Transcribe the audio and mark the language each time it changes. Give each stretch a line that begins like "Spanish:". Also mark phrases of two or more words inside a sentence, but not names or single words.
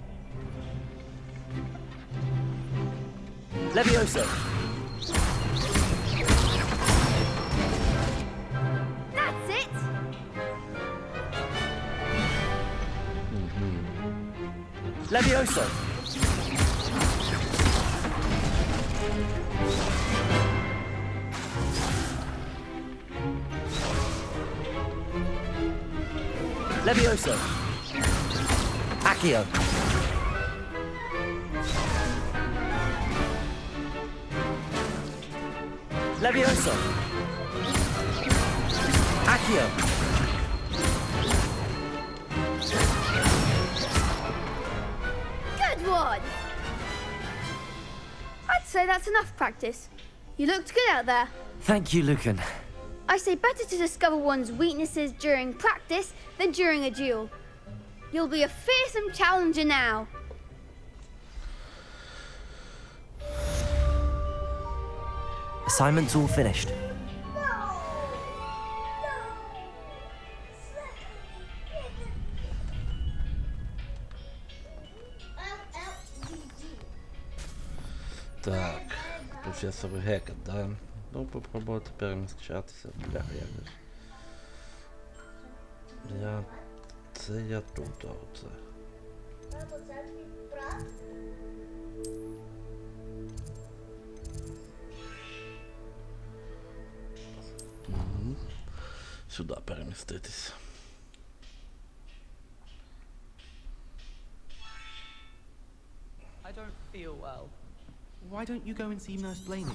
English: Levioso. That's it. Levioso. Levioso. Accio. Levioso. Accio. Good one. I'd say that's enough practice. You looked good out there. Thank you, Lucan. I say better to discover one's weaknesses during practice than during a duel. You'll be a fearsome challenger now. Assignment's all finished.
Ukrainian: Так, професор Гекет, да? Ну, попробувати переміщатися. Бля, як же ж. Я тут, а оце. Сюди переміститись.
English: I don't feel well. Why don't you go and see Nurse Blaney?